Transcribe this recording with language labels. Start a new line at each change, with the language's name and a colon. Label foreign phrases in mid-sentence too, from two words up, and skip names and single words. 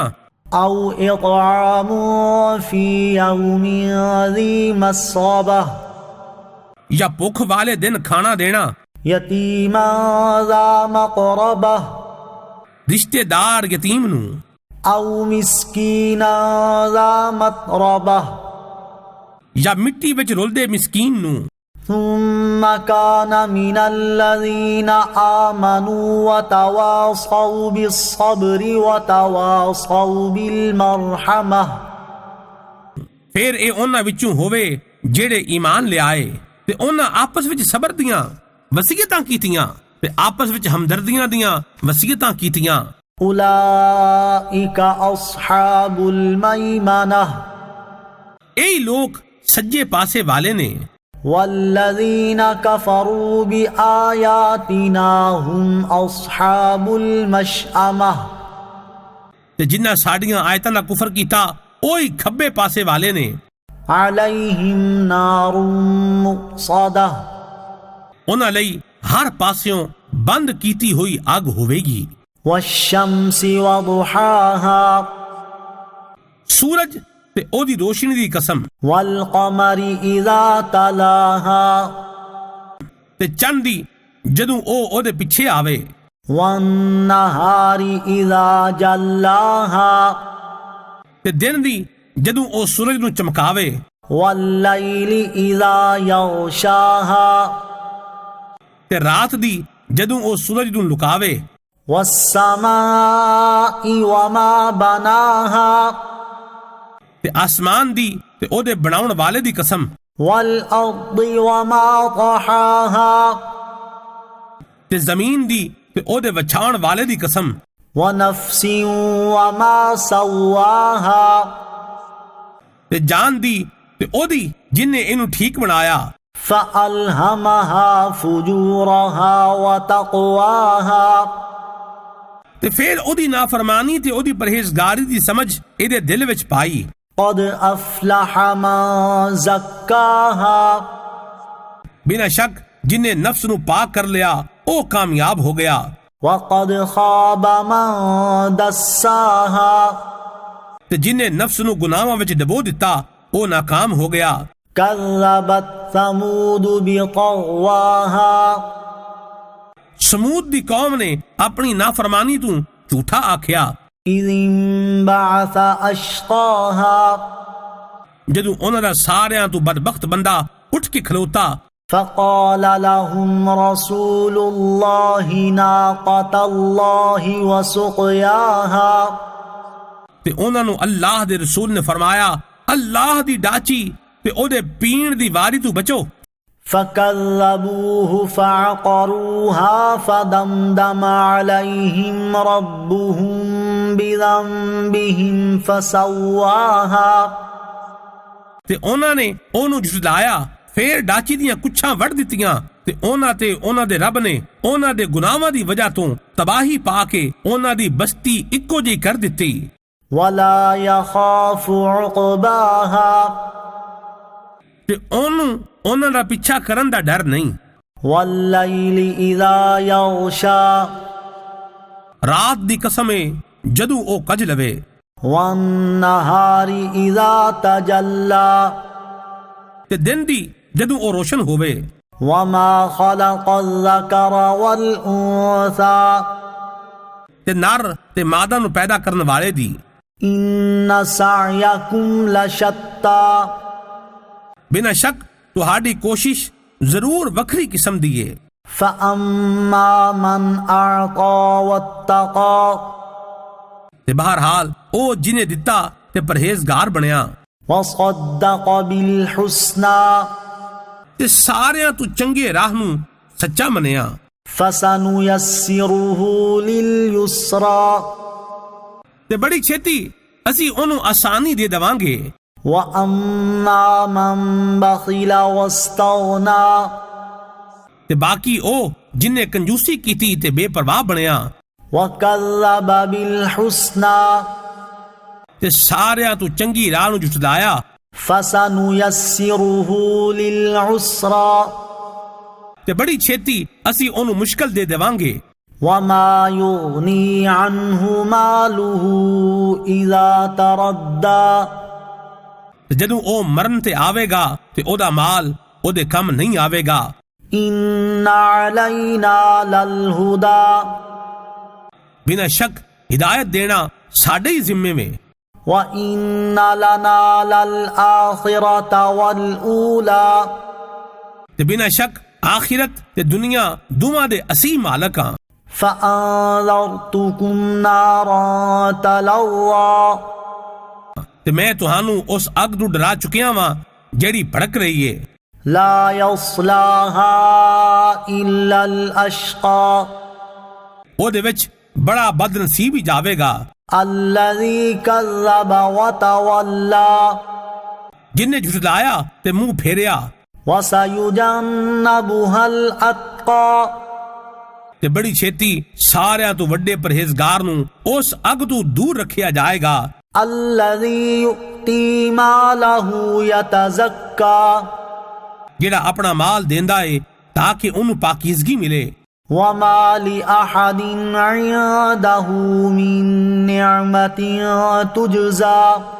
Arabic: او اطعام فی یوم ذی مسغبہ.
Punjabi: یا بھوک والے دن کھانا دینا.
Arabic: یتیما ذا مقربہ.
Punjabi: رشتے دار یتیم نو.
Arabic: او مسکینا ذا متربہ.
Punjabi: یا مٹی وچ رلدے مسکین نو.
Arabic: ثم كان من الذين آمنوا وتواصوا بالصبر وتواصوا بالمرحمة.
Punjabi: پھر اے انہاں وچوں ہووے جڑے ایمان لے آئے تے انہاں آپس وچ صبر دیاں وصیتاں کیتیاں تے آپس وچ ہمدردیاں دیاں وصیتاں کیتیاں.
Arabic: اولئک اصحاب المیمنہ.
Punjabi: اے لوگ سجے پاسے والے نے.
Arabic: والذین کفروا بآیاتنا هم اصحاب المشأمہ.
Punjabi: تے جنہاں ساڈیاں آیتاں دا کفر کیتا اوہی کھبے پاسے والے نے.
Arabic: علیہم نار مؤصدہ.
Punjabi: انہاں لئی ہر پاسیوں بند کیتی ہوئی اگ ہوے گی.
Arabic: والشمس وضحاها.
Punjabi: سورج تے او دی روشنی دی قسم.
Arabic: والقمر اذا تلاها.
Punjabi: تے چند دی جدوں او دے پیچھے آوے.
Arabic: والنہار اذا جلاها.
Punjabi: تے دن دی جدوں او سورج نو چمکاوے.
Arabic: واللیل اذا یغشاها.
Punjabi: تے رات دی جدوں او سورج نو لکاوے.
Arabic: والسماء وما بناها.
Punjabi: تے آسمان دی تے او دے بناون والے دی قسم،
Arabic: والأرض وما طحاها
Punjabi: تے زمین دی تے او دے وچھاون والے دی قسم،
Arabic: ونفس وما سواها
Punjabi: تے جان دی تے او دی جن نے اینو ٹھیک بنایا،
Arabic: فألهمها فجورها وتقواها
Punjabi: تے پھر او دی نافرمانی تے او دی پرہیزگاری دی سمجھ اے دے دل وچ پائی،
Arabic: قد أفلح من زكاها
Punjabi: بنا شک جن نے نفس نو پاک کر لیا او کامیاب ہو گیا،
Arabic: وقد خاب من دساها
Punjabi: تے جن نے نفس نو گناہاں وچ ڈبو دتا او ناکام ہو گیا،
Arabic: كذبت ثمود بطغواها
Punjabi: سمود دی قوم نے اپنی نافرمانی تو جھوٹا آکھیا،
Arabic: إذ انبعث أشقاها
Punjabi: جدو انہاں دا ساریاں تو بدبخت بندہ اٹھ کے کھلوتا،
Arabic: فقال لهم رسول الله ناقة الله وسقياها
Punjabi: تے انہاں نو اللہ دے رسول نے فرمایا اللہ دی ڈاچی تے او دے پین دی واری تو بچو،
Arabic: فكذبوه فعقروها فدمدم عليهم ربهم بذنبهم فسواها
Punjabi: تے انہاں نے اونوں جھٹلایا، پھر ڈاچی دیاں کچھاں وڑ دتیاں تے انہاں تے انہاں دے رب نے انہاں دے گناہاں دی وجہ تو تباہی پا کے انہاں دی بستی اکو جی کر دتی،
Arabic: ولا يخاف عقباها
Punjabi: تے انہاں دا پیچھا کرن دا ڈر نہیں،
Arabic: والليل إذا يغشى
Punjabi: رات دی قسم ہے جدو او کج لوے،
Arabic: والنهار إذا تجلى
Punjabi: تے دن دی جدو او روشن ہووے،
Arabic: وما خلق الذكر والأنثى
Punjabi: تے نر تے مادہ نو پیدا کرن والے دی،
Arabic: إن سعيكم لشتى
Punjabi: بنا شک تہاڈی کوشش ضرور وکھری قسم دی ہے،
Arabic: فأما من أعطى واتقى
Punjabi: تے بہرحال او جنہیں دتا تے پرہیزگار بنیا،
Arabic: وصدق بالحسنى
Punjabi: تے ساریاں تو چنگے راہ نو سچا منیا،
Arabic: فسنيسره لليسرى
Punjabi: تے بڑی چھیتی اسی انہوں آسانی دے دواں گے،
Arabic: وأما من بخل واستغنى
Punjabi: تے باقی او جن نے کنجوسی کیتی تے بے پرواہ بنیا،
Arabic: وكذب بالحسنى
Punjabi: تے ساریاں تو چنگی راہ نو جھٹلایا،
Arabic: فسنيسره للعسرى
Punjabi: تے بڑی چھیتی اسی انہوں مشکل دے دواں گے،
Arabic: وما يغني عنه ماله إذا تردى
Punjabi: جدو او مرن تے آوے گا تے او دا مال او دے کم نہیں آوے گا،
Arabic: إن علينا للهدى
Punjabi: بنا شک ہدایت دینا ساڑے ہی ذمے میں،
Arabic: وَإِنَّ لَنَا لَلْآخِرَةَ وَالْأُولَى
Punjabi: تے بنا شک آخرت تے دنیا دوواں دے اسی مالکاں،
Arabic: فَأَنذَرْتُكُمْ نَارًا تَلَظَّى
Punjabi: تے میں تہانوں اس اگ نو ڈرا چکیاں واں جیڑی بھڑک رہی ہے،
Arabic: لا يصلاها إلا الأشقى
Punjabi: او دے وچ بڑا بد نصیب ہی جاوے گا،
Arabic: الذي كذب وتولى
Punjabi: جن نے جھٹلایا تے منہ پھیریا،
Arabic: وسيجنبها الأتقى
Punjabi: تے بڑی چھیتی ساریاں تو وڈے پرہیزگار نو اس اگ تو دور رکھیا جائے گا،
Arabic: الذي يؤتي ماله يتزكى
Punjabi: جڑا اپنا مال دیندا ہے تاکہ انہوں پاکیزگی ملے،
Arabic: وما لأحد عنده من نعمة تجزى